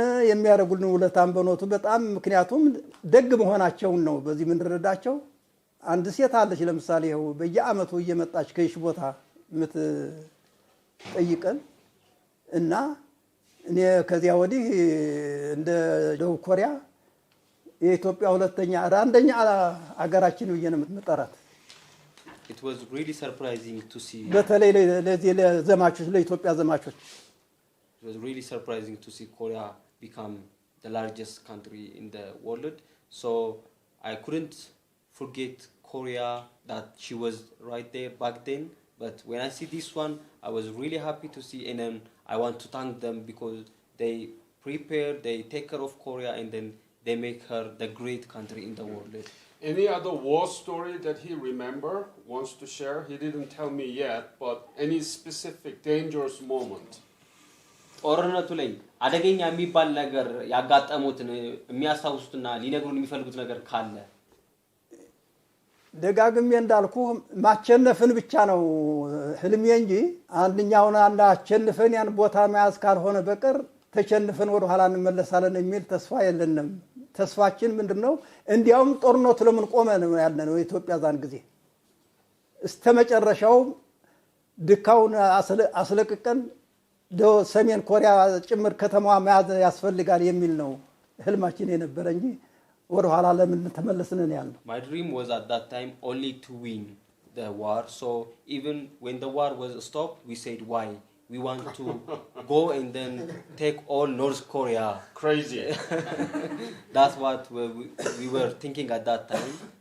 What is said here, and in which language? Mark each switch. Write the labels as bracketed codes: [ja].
[am] የሚያደርጉልን ውለታም በእውነቱ በጣም ምክንያቱም ደግ መሆናቸው ነው በዚህ ምን ረዳቸው። አንድ ሴት አለች ለምሳሌ ይኸው በየአመቱ እየመጣች ከይሽ ቦታ ምትጠይቀን እና እኔ ከዚያ ወዲህ እንደ ደቡብ ኮሪያ የኢትዮጵያ ሁለተኛ አንደኛ አገራችን ብዬ ነው የምትጠራት። [en] It was really surprising to see. [am] በተለይ ለዚህ ለዘማቾች ለኢትዮጵያ ዘማቾች [en] It was really surprising to see Korea become the largest country in the world. So I couldn't forget Korea that she was right there back then. But when I see this one, I was really happy to see, and then I want to thank them because they prepare, they take care of Korea, and then they make her the great country in the world. Any other war story that he wants to share? He didn't tell me yet, but any specific dangerous moment? [am] ጦርነቱ ላይ አደገኛ የሚባል ነገር ያጋጠሙትን የሚያስታውሱትና ሊነግሩን የሚፈልጉት ነገር ካለ? ደጋግሜ እንዳልኩ ማቸነፍን ብቻ ነው ህልሜ እንጂ አንደኛውን አሸንፈን ያን ቦታ መያዝ ካልሆነ በቀር ተቸንፈን ወደ ኋላ እንመለሳለን የሚል ተስፋ የለንም። ተስፋችን ምንድነው? እንዲያውም ጦርነቱ ለምን ቆመ ነው ያለነው ኢትዮጵያ ዛን ጊዜ እስተመጨረሻው ድካውን አስለቅቀን ሰሜን ኮሪያ ጭምር ከተማዋ መያዝ ያስፈልጋል የሚል ነው ህልማችን የነበረ እንጂ ወደ ኋላ ለምን ተመለስን ነው ያለው። [en] My dream was at that time only to win the war. So even when the war was stopped, we said why? We want to go and then take all North Korea. Crazy. That's what we were thinking at that time.